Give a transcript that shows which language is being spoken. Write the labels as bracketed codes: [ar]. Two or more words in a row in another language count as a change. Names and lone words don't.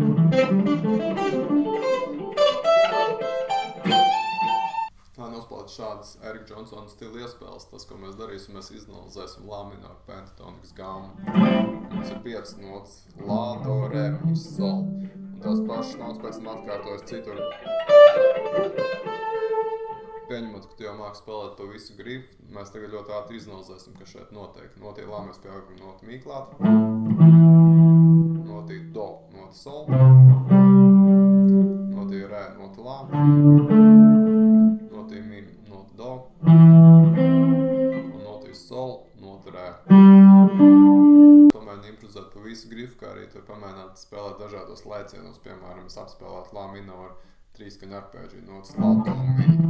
[lv] Lai nospēlētu šādas Erika Džonsona stila iespēles, tas, ko mēs darīsim, mēs izanalizēsim la minoru pentatonikas gammu. Mums ir 5 notas - la, do, re, mi, sol. Un tās pašas notas pēc tam atkārtojas citur. Pieņemot, ka tu jau māki spēlēt pa visu grifu, mēs tagad ļoti ātri izanalizēsim, ka šeit notiek. Notī la mēs pieaugam noti mi klāt. Notī do, noti sol. Notī re, noti la. Notī mi, noti do. Un notī sol, noti re. Pamēģini improvizēt pa visu grifu, kā arī tur pamēģināt spēlēt dažādos lēcienos. Piemēram, es apspēlētu la minoru 3-skaņu arpēģiju notas la, do, mi.